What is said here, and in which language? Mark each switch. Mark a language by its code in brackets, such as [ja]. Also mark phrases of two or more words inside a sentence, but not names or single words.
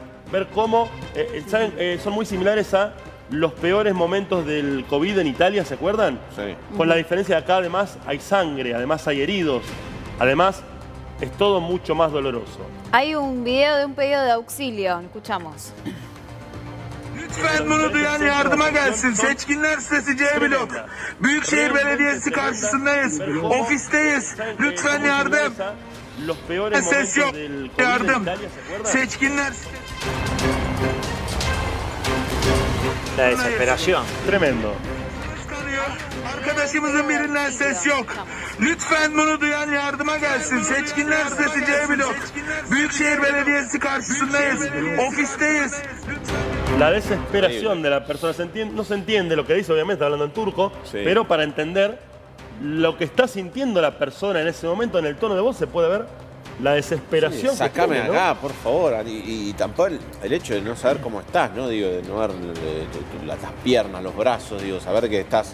[es] Ver cómo son muy similares a los peores momentos del COVID en Italia, ¿se acuerdan? Sí. Con la diferencia de acá además hay sangre, además hay heridos, además es todo mucho más doloroso. Hay un video de un pedido de auxilio, escuchamos. [tr] Lütfen bunu duyan yardıma gelsin. Seçkinler sitesi C blok. Büyükşehir Belediyesi karşısındayız. Ofisteyiz. Lütfen yardım. [es] Los peores [tr] Ses yok. [es] momentos del COVID en [tr] Yardım. [es] Italia, ¿se acuerdan? [tr] Seçkinler [es] La desesperación. Tremendo. [tr] kanıyor. Arkadaşımızın birinden ses yok. Lütfen bunu duyan yardıma gelsin. Seçkinler sitesi C blok. Büyükşehir Belediyesi karşısındayız. Ofisteyiz. [es] La desesperación de la persona, no se entiende lo que dice, obviamente está hablando en turco, Sí. pero para entender lo que está sintiendo la persona en ese momento, en el tono de voz se puede ver la desesperación. Sí, que sacame tiene, ¿no? acá, por favor. Y tampoco el hecho de no saber cómo estás, ¿no? Digo, de no ver las piernas, los brazos, digo, saber que estás...